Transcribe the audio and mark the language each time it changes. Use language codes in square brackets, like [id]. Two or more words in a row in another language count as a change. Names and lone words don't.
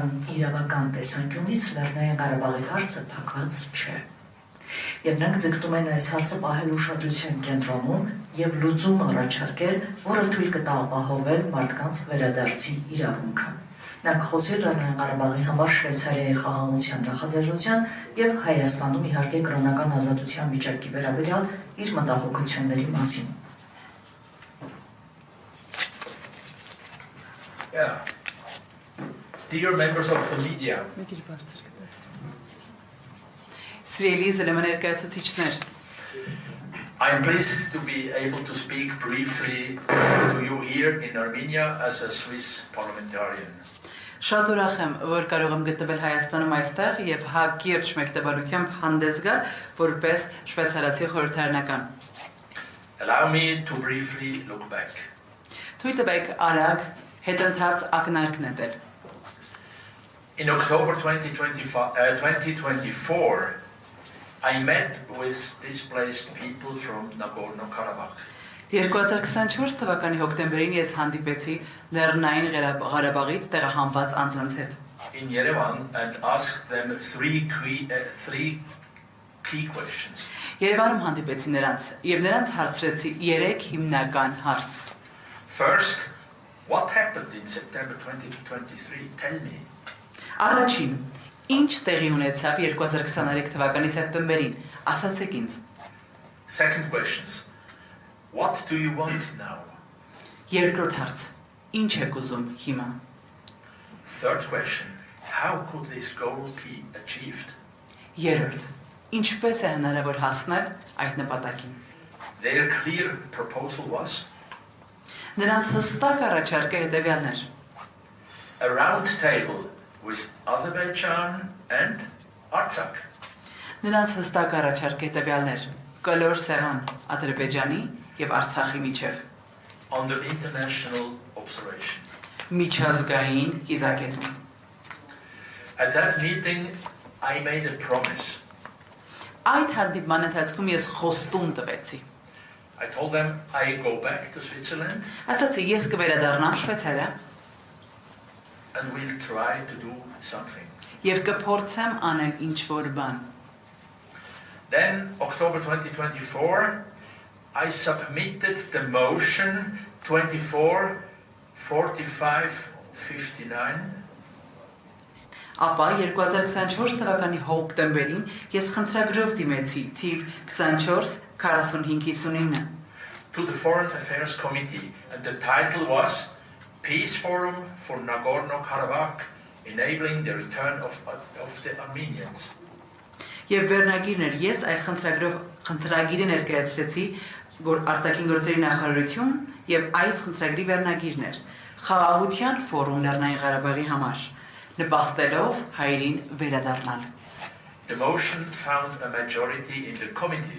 [hy] իրավական տեսանկյունից Լեռնային Ղարաբաղի հարցը փակված չէ։ Եվ նրանք ձգտում են այս հարցը պահել ուշադրության կենտրոնում եւ լուծում առաջարկել, որը թույլ կտա ապահովել մարդկանց վերադարձի իրավունքը։ Նա կխոսի Լեռնային Ղարաբաղի համար Շվեյցարիայի խաղաղության նախաձեռնության եւ Հայաստանում իհարկե կրոնական ազատության վիճակի վերաբերյալ իր մտահոգությունների մասին։ [en] Yeah. Dear members of the media. I'm pleased to be able to speak briefly to you here in Armenia as a Swiss parliamentarian. [hy] Շատ ուրախ եմ, որ կարող եմ գտնվել Հայաստանում այստեղ եւ հակիրճ մեկտեղությամբ հանդես գալ որպես շվեյցարացի խորհրդարանական։ [en] Allow me to briefly look back. [hy] Թույլ տվեք արագ հետընթաց ակնարկ նետել։ [en] In October 2024, I met with displaced people from Nagorno-Karabakh. [hy] 2024 թվականի հոկտեմբերին ես հանդիպեցի Լեռնային Ղարաբաղից տեղահանված անձանց հետ։ [en] In Yerevan and asked them three key questions. [hy] Երևանում հանդիպեցի նրանց եւ նրանց հարցրեցի 3 հիմնական հարց։ [en] First, What happened in September 2023? Tell me. [hy] Առաջին, ինչ տեղի ունեցավ 2023 թվականի սեպտեմբերին, ասացեք ինձ։ [en] Second questions. What do you want now? [hy] Երկրորդ հարց, ինչ եք ուզում հիմա։ [en] Third question. How could this goal be achieved? [hy] Երրորդ, ինչպես է հնարավոր հասնել այդ նպատակին։ [en] Their clear proposal was [hy] Նրանց հստակ առաջարկը հետևյալն էր. [en] a round table with Azerbaijan and Artsakh. [hy] Նրանց հստակ առաջարկը հետևյալն էր. կլոր սեղան Ադրբեջանի եւ Արցախի միջև, [en] Under international observation. [hy] միջազգային կիզակետում։ [en] At that meeting, I made a promise. [hy] Այդ հանդիպման ընթացքում ես խոստում տվեցի։ [en] I told them I go back to Switzerland [hy] Ասացի, ես կվերադառնամ Շվեյցարիա [en] and we'll try to do something. [hy] եւ կփորձեմ անել ինչ-որ բան։ [en] Then, October 2024, I submitted the motion 24-45-59 [hy] Ապա 2024 թվականի հոկտեմբերին ես խնդրագրով դիմեցի թիվ 24-45-59 [en] to the Foreign Affairs Committee, and the title was Peace Forum for Nagorno-Karabakh, enabling the return of the Armenians. [hy] Եվ վերնագիրն էր, ես այս խնդրագիրը ներկայացրեցի արտաքին գործերի նախարարություն եւ այս խնդրագրի վերնագիրն էր Խաղաղության ֆորում Լեռնային Ղարաբաղի համար, նպաստելով հայրին վերադառնալ։ [en] The motion found a majority in the committee.